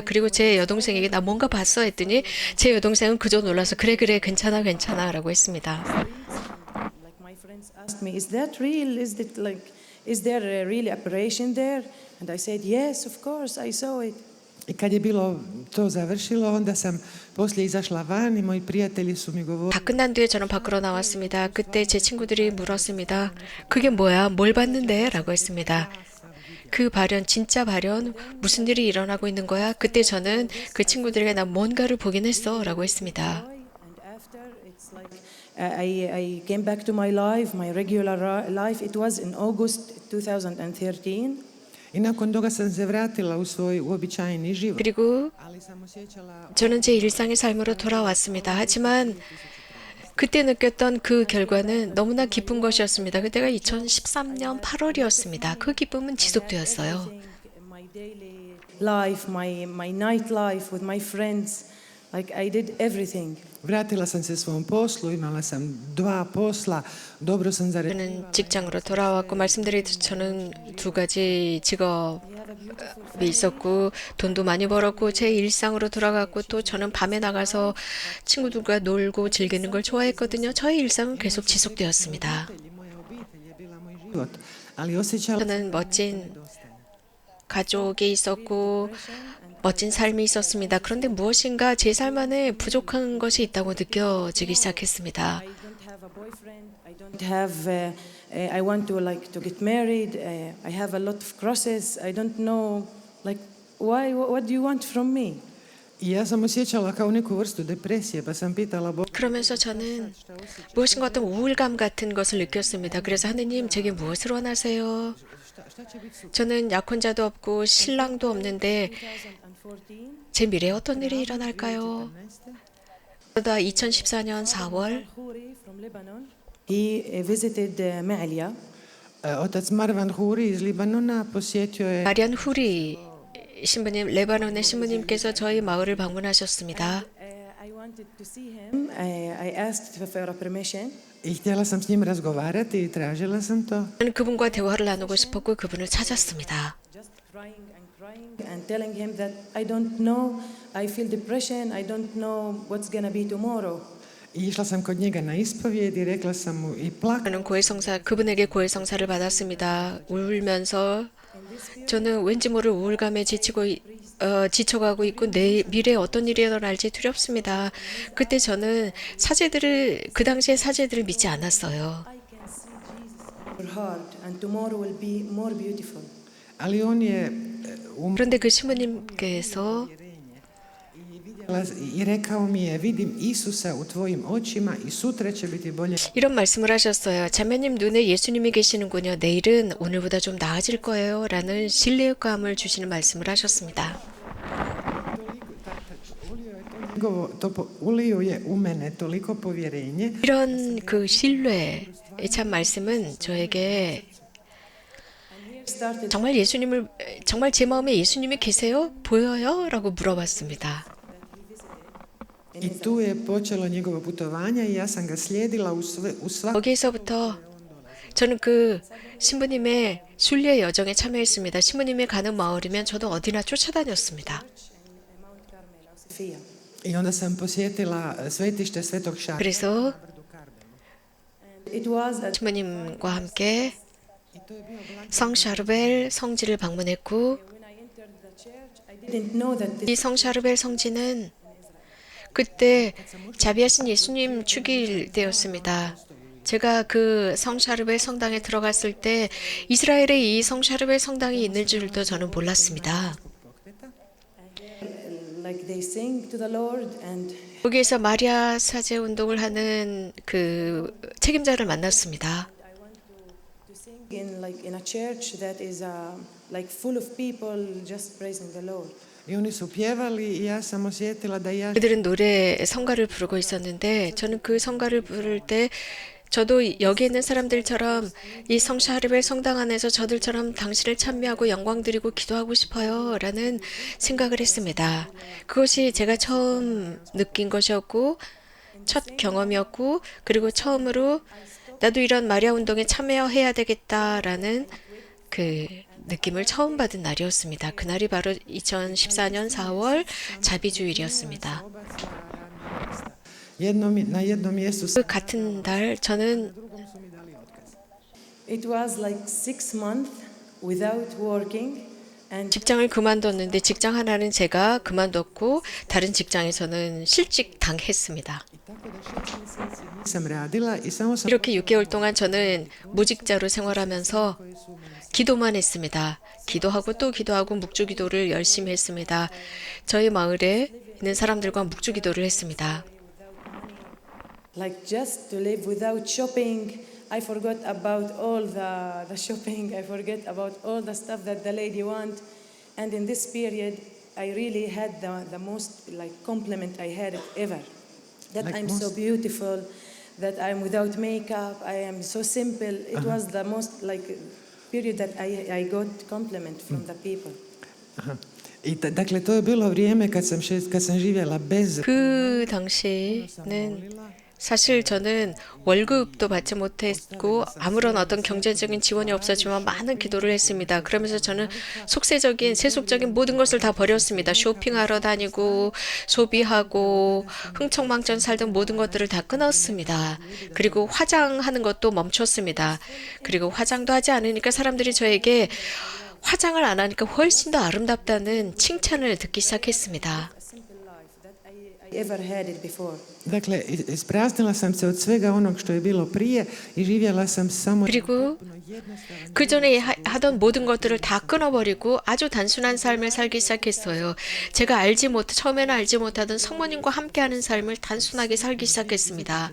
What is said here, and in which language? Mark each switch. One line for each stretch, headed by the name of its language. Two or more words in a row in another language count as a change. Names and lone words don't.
Korean: 그리고 제 여동생에게 나 뭔가 봤어 했더니 제 여동생은 그저 놀라서 그래 괜찮아 라고 했습니다.
English: like my friends asked me, is that real? Is there a real apparition there? And I said, yes, of course, I saw it.
Croatian: I kad je bilo to završilo, onda sam poslije izašla van i moji prijatelji su mi govorili.
Korean: 다 끝난 뒤에 저는 밖으로 나왔습니다. 그때 제 친구들이 물었습니다. 그게 뭐야? 뭘 봤는데? 라고 했습니다. 그 발현, 진짜 발현, 무슨 일이 일어나고 있는 거야? 그때 저는 그 친구들에게 나 뭔가를 보긴 했어 라고 했습니다.
English: And after, it's like I came back to my life, my regular life. It was in August 2013.
Croatian: I nakon toga sam se vratila u svoj uobičajeni život.
Korean: 그리고
Croatian: Ali sam osjećala
Korean: 저는 제 일상의 삶으로 돌아왔습니다. 하지만 그때 느꼈던 그 결과는 너무나 기쁜 것이었습니다. 그때가 2013년 8월이었습니다. 그 기쁨은 지속되었어요.
English: My daily life, my night life with my friends, like I did everything.
Croatian: vratila sam se svom poslu, imala sam 2 posla, dobro sam zarađivala.
Korean: 저는 직장으로 돌아왔고 말씀드리듯이 저는 2가지 직업이 있었고 돈도 많이 벌었고 제 일상으로 돌아갔고 또 저는 밤에 나가서 친구들과 놀고 즐기는 걸 좋아했거든요. 저의 일상은 계속 지속되었습니다.
Croatian: Moja obitelj je bila moj život, ali osjećala
Korean: 저는 멋진 가족이 있었고 멋진 삶이 있었습니다. 그런데 무엇인가 제 삶 안에 부족한 것이 있다고 느껴지기 시작했습니다.
English: I don't have a boyfriend. I don't have. I want to get married. I have a lot of crosses. I don't know, like, why? What do you want from me?
Croatian: I ja sam osjećala kao neku vrstu depresije, pa sam pitala Boga.
Korean: 그러면서 저는 무엇인가 어떤 우울감 같은 것을 느꼈습니다. 그래서 하느님 제게 무엇을 원하세요? 저는 약혼자도 없고 신랑도 없는데 2014, 제 미래에 어떤 일이 일어날까요? 그러다 2014년 4월
English: Khouri from Lebanon. He visited Ma'alia.
Croatian: Otac Marwan Huri iz Libanona posjetio je
Korean: 마리안 후리 신부님, 레바논의 신부님께서 저희 마을을 방문하셨습니다.
English: I wanted to see him. I asked for a permission.
Croatian: i htjela sam s njim razgovarati i tražila sam to.
Korean: 저는 그분과 대화를 나누고 싶었고 그분을 찾았습니다.
English: Just crying and telling him that I don't know. I feel depression. I don't know what's gonna be tomorrow.
Croatian: I išla sam kod njega na ispovijed i rekla sam mu i plakala.
Korean: 저는 고해성사 그분에게 고해성사를 받았습니다. 울면서 저는 왠지 모를 우울감에 지쳐가고 있고 내 미래에 어떤 일이 일어날지 두렵습니다. 그때 저는 그 당시에 사제들을 믿지 않았어요.
English: I can see Jesus in your heart, and tomorrow will be more beautiful.
Croatian: Ali on je
Korean: 그런데 그 신부님께서
Croatian: i rekao mi je, vidim Isusa u tvojim očima i sutra će biti bolje.
Korean: 이런 말씀을 하셨어요. 자매님 눈에 예수님이 계시는군요. 내일은 오늘보다 좀 나아질 거예요. 라는 신뢰감을 주시는 말씀을 하셨습니다.
Croatian: Ulio je u mene toliko povjerenje
Korean: 이런 그 신뢰의 참 말씀은 저에게
English: Started
Korean: 정말 제 마음에 예수님이 계세요? 보여요? 라고 물어봤습니다.
Croatian: i tu je počelo njegovo putovanje i ja sam ga slijedila u svakom.
Korean: 거기에서부터 저는 그 신부님의 순례 여정에 참여했습니다. 신부님이 가는 마을이면 저도 어디나 쫓아다녔습니다. Sophia.
Croatian: I onda sam posjetila svetište Svetog Šarla.
Korean: 그래서
English: It was a
Korean: 부모님과 함께 성샤르벨 성지를 방문했고
English: when I entered the church, I didn't know that this
Korean: 이 성샤르벨 성지는 그때 자비하신 예수님 축일 때였습니다. 제가 그 성샤르벨 성당에 들어갔을 때 이스라엘에 이 성샤르벨 성당이 있는 줄도 저는 몰랐습니다.
English: like they sing to the Lord and
Korean: 거기에서 마리아 사제 운동을 하는 그 책임자를 만났습니다.
English: to sing in a church that is like full of people just praising the Lord.
Croatian: I oni su pjevali i ja sam osjetila da ja
Korean: 그들은 노래 성가를 부르고 있었는데 저는 그 성가를 부를 때 저도 여기 있는 사람들처럼 이 성샤르벨 성당 안에서 저들처럼 당신을 찬미하고 영광 드리고 기도하고 싶어요 라는 생각을 했습니다. 그것이 제가 처음 느낀 것이었고 첫 경험이었고 그리고 처음으로 나도 이런 마리아 운동에 참여해야 되겠다라는 그 느낌을 처음 받은 날이었습니다. 그날이 바로 2014년 4월 자비주일이었습니다.
Croatian: na jednom mjestu
Korean: 그 같은 달 저는
English: It was like 6 months without working and
Korean: 직장을 그만뒀는데 직장 하나는 제가 그만뒀고 다른 직장에서는 실직 당했습니다.
Croatian: nisam radila i samo sam
Korean: 이렇게 6개월 동안 저는 무직자로 생활하면서 기도만 했습니다. 기도하고 또 기도하고 묵주기도를 열심히 했습니다. 저희 마을에 있는 사람들과 묵주기도를 했습니다.
English: like just to live without shopping. I forgot about all the shopping. I forget about all the stuff that the lady want. And in this period, I really had the most like compliment I had ever. That Like I'm so most- beautiful, that I'm without makeup, I am so simple. It was the most like period that I got compliment from the people. Aha.
Croatian: Dakle, to je bilo vrijeme kad sam živjela bez
Korean: 그 당시는 사실 저는 월급도 받지 못했고 아무런 어떤 경제적인 지원이 없었지만 많은 기도를 했습니다. 그러면서 저는 속세적인 세속적인 모든 것을 다 버렸습니다. 쇼핑하러 다니고 소비하고 흥청망청 살던 모든 것들을 다 끊었습니다. 그리고 화장하는 것도 멈췄습니다. 그리고 화장도 하지 않으니까 사람들이 저에게 화장을 안 하니까 훨씬 더 아름답다는 칭찬을 듣기 시작했습니다.
English: Simple life that I ever had it before.
Croatian: Dakle, ispraznila sam se od svega onog što je bilo prije i živjela sam samo
Korean: 그리고 그 전에 하던 모든 것들을 다 끊어버리고 아주 단순한 삶을 살기 시작했어요. 제가 처음에는 알지 못하던 성모님과 함께하는 삶을 단순하게 살기 시작했습니다.